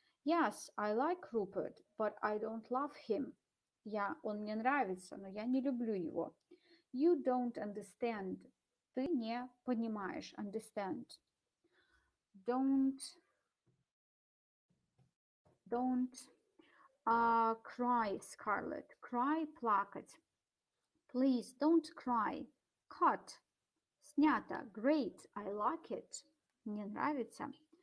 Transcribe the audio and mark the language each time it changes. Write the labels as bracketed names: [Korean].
[English] Yes, I like Rupert, but I don't love him. [Russian] Он мне нравится, но я не люблю его. [English] You don't understand. [Russian] Ты не понимаешь. [English] Understand. Don't cry, Scarlett. Cry, [Russian] плакать. [English] Please don't cry. Cut. [Russian] Снято. [English] Great. I like it. [Russian] Мне нравится.